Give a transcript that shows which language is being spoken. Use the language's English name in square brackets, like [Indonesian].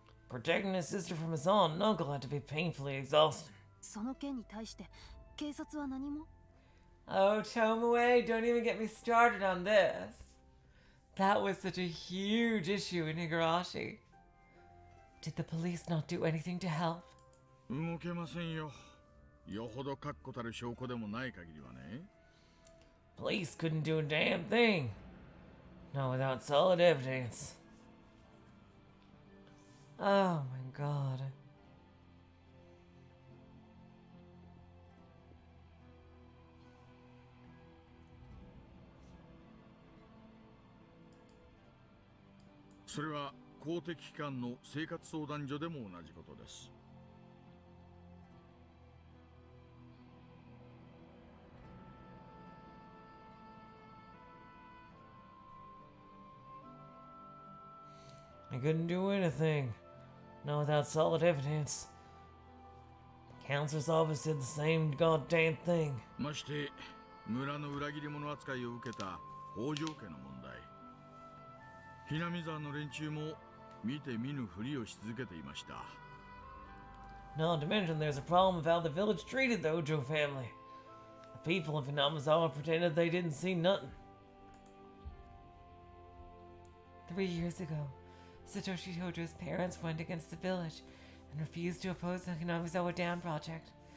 [English] Protecting his sister from his aunt and uncle had to be painfully exhausting. [Japanese] その件に対して警察は何も。 [English] Oh, Tomoe, don't even get me started on this. That was such a huge issue in Higurashi. Did the police not do anything to help? [Japanese] 動けませんよ。よほど確固たる証拠でもない限りはね。 [English] Police couldn't do a damn thing. Not without solid evidence. Oh my god. [Japanese] それは公的機関の生活相談所でも同じことです。 [English] They couldn't do anything. Not without solid evidence. The counselor's office did the same goddamn thing. [Japanese] まして村の裏切り者扱いを受けた北条家の問題。ひなみ沢の連中も見て見ぬふりをし続けていました。 [English] Not to mention there's a problem of how the village treated the Ojo family. The people of Hinamizawa pretended they didn't see nothing. 3 years ago, Satoshi Hojo's parents went against the village and refused to oppose the Hinamizawa Dam project.